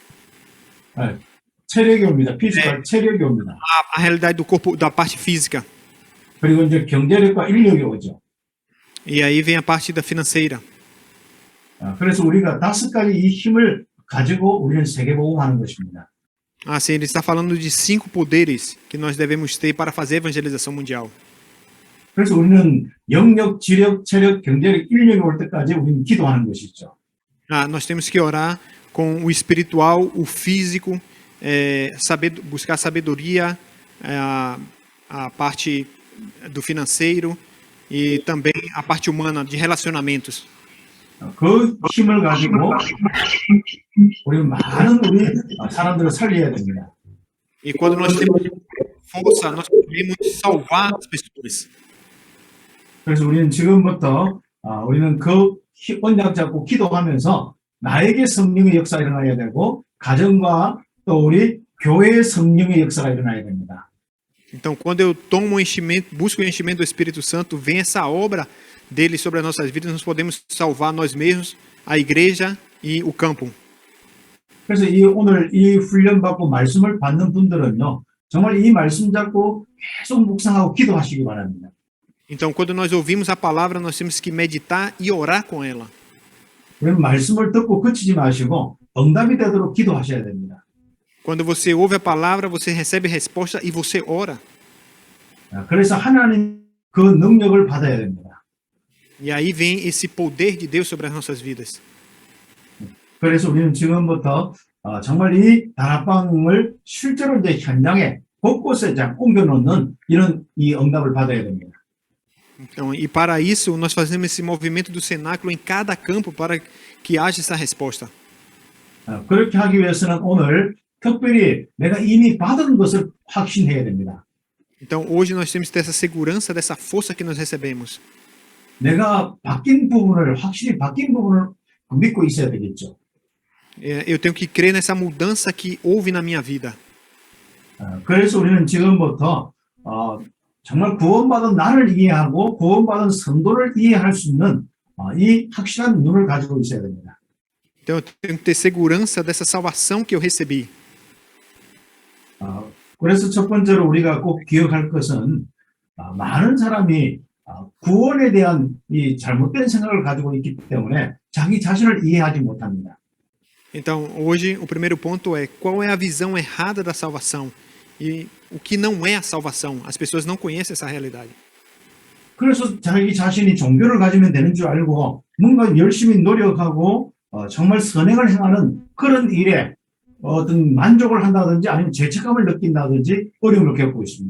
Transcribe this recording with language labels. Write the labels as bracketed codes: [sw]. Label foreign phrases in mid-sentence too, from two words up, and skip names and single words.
[ko] 체력이 옵니다. 피지컬 체력이 옵니다. [pt] A realidade do corpo, da parte física. [ko] 그리고 이제 경제력과 인력이 오죠. [pt] E aí vem a parte da financeira. [ko] 그래서 우리가 5가지 이 힘을 가지고 우리는 세계복음하는 것입니다. [pt] Sim, ele está falando de 5 poderes que nós devemos ter para fazer a evangelização mundial. [ko] 그래서 우리는 영역, 지력, 체력, 경제력, 인력이 올 때까지 우리는 기도하는 것이죠. [pt] Nós temos que orar com o espiritual, o físico, buscar sabedoria, a parte do financeiro e também a parte humana de relacionamentos. [ko] 그 힘을 가지고 우리 많은 우리 사람들을 살려야 됩니다. [pt] E quando nós temos força, nós podemos salvar as pessoas. [ko] 그래서 우리는 지금부터 우리는 그 언약 잡고 기도하면서 나에게 성령의 역사가 일어나야 되고 가정과 또 우리 교회의 성령의 역사가 일어나야 됩니다. [pt] Então, quando eu tomo o enchimento, busco o enchimento do Espírito Santo, vem essa obra dele sobre as nossas vidas, nós podemos salvar nós mesmos, a igreja e o campo. [ko] 그래서 오늘 이 훈련 받고 말씀을 받는 분들은요, 정말 이 말씀 잡고 계속 묵상하고 기도하시기 바랍니다. [pt] Então, quando nós ouvimos a palavra, nós temos que meditar e orar com ela. [ko] 우리는 말씀을 듣고 그치지 마시고 응답이 되도록 기도하셔야 됩니다. [pt] Quando você ouve a palavra, você recebe resposta e você ora. [ko] 그래서 하나님 그 능력을 받아야 됩니다. [pt] E aí vem esse poder de Deus sobre as nossas vidas. [ko] 그래서 우리는 지금부터 정말 이 다락방을 실제로 이제 현장에 곳곳에 옮겨놓는 이 응답을 받아야 됩니다. [pt] Então, e para isso, nós fazemos esse movimento do cenáculo em cada campo para que haja essa resposta. [ko] 그렇게 하기 위해서는 오늘 특별히 내가 이미 받은 것을 확신해야 됩니다. [pt] Então, hoje nós temos que ter essa segurança dessa força que nós recebemos. [ko] 내가 확실히 바뀐 부분을 믿고 있어야 되겠죠. [pt] Eu tenho que crer nessa mudança que houve na minha vida. [ko] 그래서 우리는 지금부터 정말 구원받은 나를 이해하고 구원받은 성도를 이해할 수 있는 이 확실한 눈을 가지고 있어야 됩니다. [pt] Então, eu tenho que ter segurança dessa salvação que eu recebi. [ko] 그래서 첫 번째로 우리가 꼭 기억할 것은 많은 사람이 구원에 대한 이 잘못된 생각을 가지고 있기 때문에 자기 자신을 이해하지 못합니다. [pt] Então, hoje, o primeiro ponto é qual é a visão errada da salvação e o que não é a salvação. As pessoas não conhecem essa realidade. [ko] 그래서 자기 자신이 종교를 가지면 되는 줄 알고 뭔가 열심히 노력하고 정말 선행을 행하는 그런 일에 어떤 만족을 한다든지 아니면 죄책감을 느낀다든지 어려움을 겪고 있습니다.